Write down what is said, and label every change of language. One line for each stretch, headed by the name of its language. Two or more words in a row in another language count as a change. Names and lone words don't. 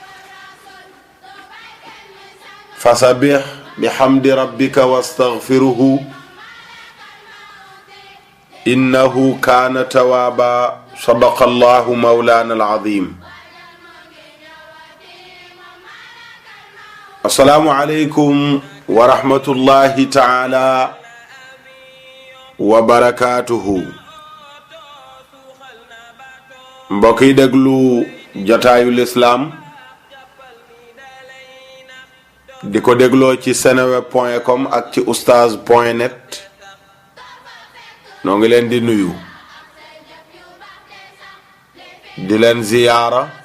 Arabic: فسبح بحمد ربك واستغفره إنه كان توابا صدق الله مولانا العظيم السلام عليكم ورحمة الله تعالى وبركاته
Wolof: mbokk yi déglu jotaayu lislaam di ko dégloo ci seneweb.com ak ci oustaz.net noo ngi leen di nuyu di leen ziyaara